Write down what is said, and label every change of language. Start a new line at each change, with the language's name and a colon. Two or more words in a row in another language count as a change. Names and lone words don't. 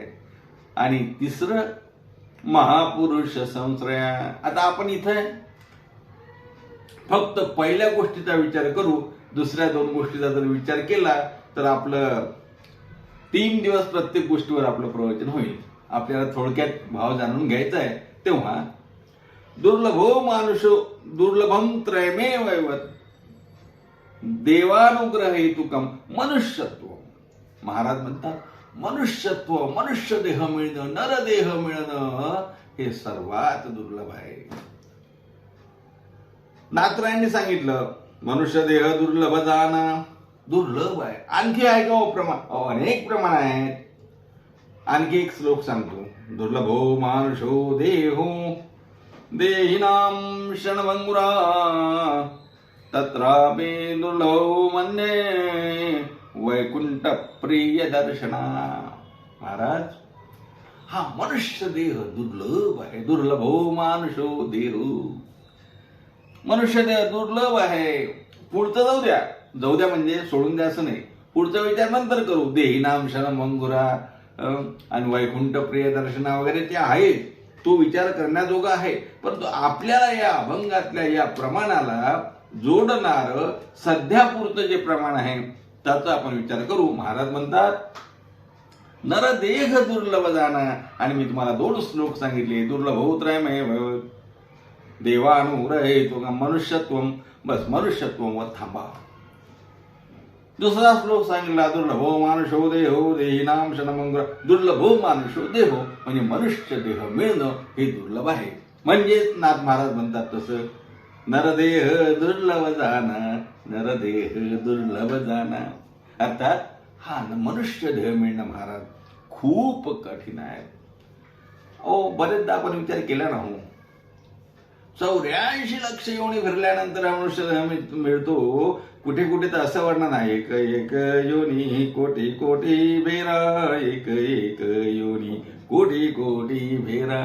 Marathi: आणि 3
Sanskrit: महापुरुष संश्रया.
Marathi: आता आपण इथे फक्त पहिल्या गोष्टीचा विचार करू, दुसऱ्या 2 गोष्टीचा जर विचार केला तर आपलं 3 दिवस प्रत्येक गोष्टीवर आपलं प्रवचन होईल. आपल्याला थोडक्यात भाव जाणून घ्यायचा आहे.
Sanskrit: तेव्हा दुर्लभो मानुषो दुर्लभम त्रयमेवैवत देवानुग्रह हेतुकम मनुष्यत्व.
Marathi: महाराज म्हणतात मनुष्यत्व, मनुष्य देह मिळणं, नरदेह मिळणं हे सर्वात दुर्लभ आहे. नाथरायांनी सांगितलं
Hindi: मनुष्य देह दुर्लभ जाना,
Marathi: दुर्लभ आहे. आणखी आहे का प्रमाण? अनेक प्रमाण आहेत. आणखी एक श्लोक सांगतो.
Sanskrit: दुर्लभो मानुषो देहो देहिनां क्षणभंगुरा तत्रापि दुर्लभो मन्ये वैकुंठ प्रिय दर्शना.
Marathi: महाराज हा मनुष्य देह दुर्लभ आहे.
Sanskrit: दुर्लभो मानुषो देहो,
Marathi: मनुष्य देह दुर्लभ आहे. पुढचं जाऊ द्या म्हणजे सोडून द्या असं नाही. पुढचा विचार नंतर करू.
Sanskrit: देहिनाम क्षणभंगुरा
Marathi: आणि
Sanskrit: वैकुंठ प्रिय दर्शना
Marathi: वगैरे ते आहे, तो विचार करण्याजोगा आहे. परंतु आपल्याला या अभंगातल्या या प्रमाणाला जोडणार सध्यापुरतं जे प्रमाण आहे त्याचा आपण विचार करू. महाराज म्हणतात
Hindi: नरदेह दुर्लभ जाना.
Marathi: आणि मी तुम्हाला 2 श्लोक सांगितले.
Sanskrit: दुर्लभो त्रयमेव देवानुग्रह हेतुकम मनुष्यत्वम.
Marathi: बस मनुष्यत्ववर थांबा. दुसरा श्लोक सांगितला
Sanskrit: दुर्लभो मानुषो देहो देहिनाम क्षणभंगुरा. दुर्लभो मानुषो देहो
Marathi: म्हणजे मनुष्य देह मिळणं हे दुर्लभ आहे. म्हणजेच नाथ महाराज म्हणतात तसं
Hindi: नरदेह दुर्लभ जाना, नरदेह दुर्लभ जाना.
Marathi: अर्थात हा मनुष्य देह मिळणं महाराज खूप कठीण आहे. बरेचदा आपण विचार केला ना हो, 84 लक्ष योनी फिरल्यानंतर हा मनुष्य मिळतो. कुठे कुठे तर असं वर्णन आहे एक एक योनी कोटी कोटी भेरा, एक एक योनी कोटी कोटी भेरा.